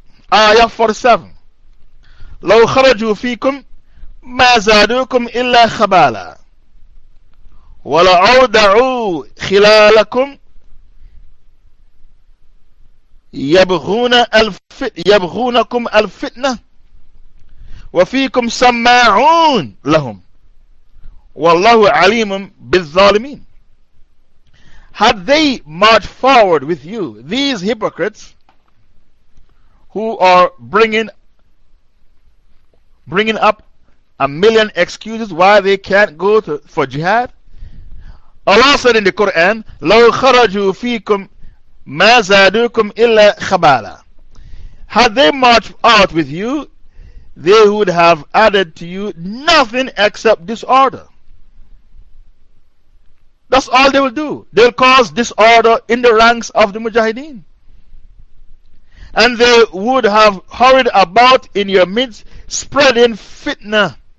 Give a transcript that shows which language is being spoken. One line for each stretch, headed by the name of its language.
English: Ayah 47.
Arabic: لَوْ خَرَجُوا فِيكُمْ مَا زَادُوكُمْ إِلَّا خَبَالًا وَلَأَوْدَعُوا خِلَالَكُمْ يَبْغُونَكُمْ الْفِتْنَةِ وَفِيكُمْ سَمَّاعُونَ لَهُمْ وَاللَّهُ عَلِيمٌ بِالظَّالِمِينَ.
English: Had they marched forward with you, these hypocrites, who are bringing up a million excuses why they can't go for jihad? Allah said in the Quran,
Arabic: لَوْ خَرَجُوا فِيكُمْ مَا زَادُوكُمْ إِلَّا خَبَالًا.
English: Had they marched out with you, they would have added to you nothing except disorder. That's all they will do. They'll cause disorder in the ranks of the Mujahideen. And they would have hurried about in your midst, spreading fitna.